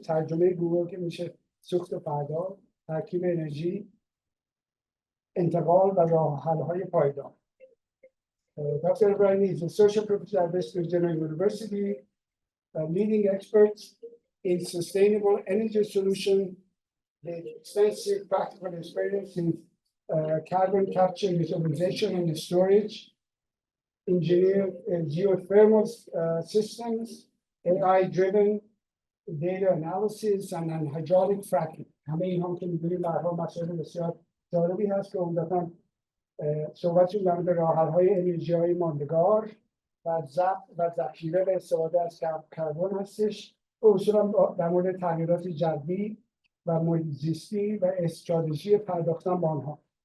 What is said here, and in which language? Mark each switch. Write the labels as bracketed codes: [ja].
[fa] ترجمه گوگل که میشه سوخت فردا، ترکیب انرژی، انتقال و راه حل‌های پایدار. [en] Dr. Ebrahim is Associate Professor at West Virginia University, leading expert in sustainable energy solutions, with extensive practical experience in carbon capture, utilization, and storage, engineered geothermal systems, AI-driven data analysis, and hydraulic fracking. [fa] همه اینها که می‌دونیم به هر حال مسائل بسیار جالبی هست که عمدتاً صحبتشون در مورد راه‌حل‌های انرژی‌های ماندگار و ضبط و ذخیره و استفاده از کربن هستش. اصولاً در مورد تغییرات جوی و محیط زیستی و استراتژی پرداختن به آنها.